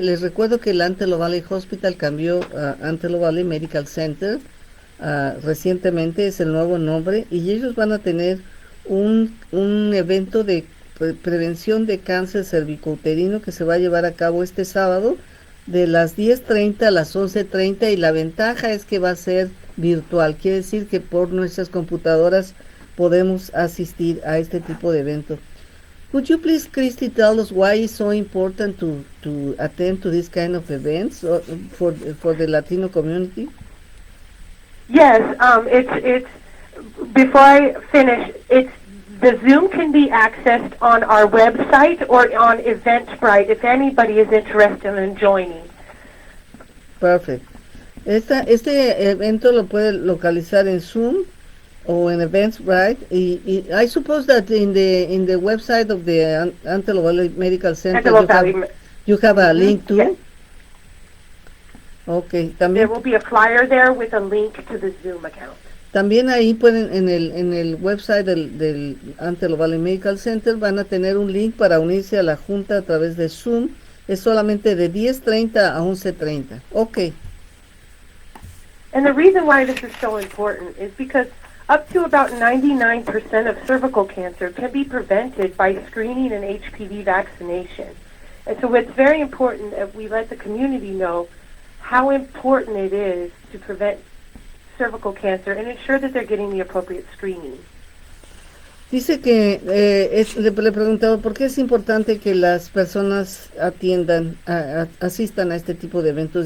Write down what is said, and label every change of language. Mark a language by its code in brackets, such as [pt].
[es] Les recuerdo que el Antelope Valley Hospital cambió a Antelope Valley Medical Center recientemente, es el nuevo nombre, y ellos van a tener un evento de prevención de cáncer cervicouterino que se va a llevar a cabo este sábado de las 10:30 a las 11:30, y la ventaja es que va a ser virtual, quiere decir que por nuestras computadoras podemos asistir a este tipo de evento. [en] Would you please, Christy, tell us why it's so important to attend to this kind of events for the Latino community? Yes, it's before I finish, the Zoom can be accessed on our website or on Eventbrite if anybody is interested in joining. Perfect. [es] Este evento lo puede localizar en Zoom o en Eventbrite, y [en] I suppose that in the website of the Antelope Valley Medical Center you have a link too. Yes. [es] Okay, también [en] there will be a flyer there with a link to the Zoom account. [es] También ahí pueden en el website del Antelope Valley Medical Center van a tener un link para unirse a la junta a través de Zoom. Es solamente de 10:30 a 11:30. Okay. [en] And the reason why this is so important is because up to about 99% of cervical cancer can be prevented by screening and HPV vaccination. And so it's very important that we let the community know how important it is to prevent cervical cancer and ensure that they're getting the appropriate screening. [es] Dice que le he preguntado por qué es importante que las personas asistan a este tipo de eventos.